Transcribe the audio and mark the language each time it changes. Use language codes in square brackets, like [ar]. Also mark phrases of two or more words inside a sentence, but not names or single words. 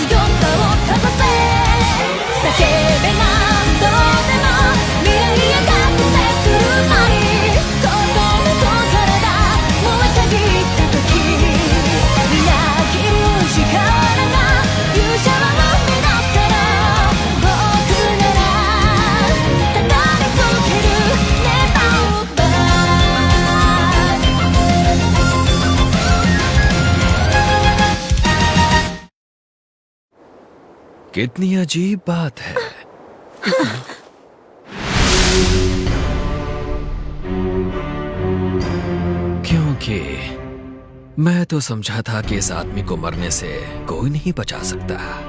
[ja] さをかざせ叫べ何度でも未来へ覚醒する前に心と体燃えたぎった時みなぎる力が勇者は生み出すから僕ならただりつけるネバーバ [hi] कितनी अजीब बात है। क्योंकि मैं तो समझा था कि इस आदमी को मरने से कोई नहीं बचा सकता।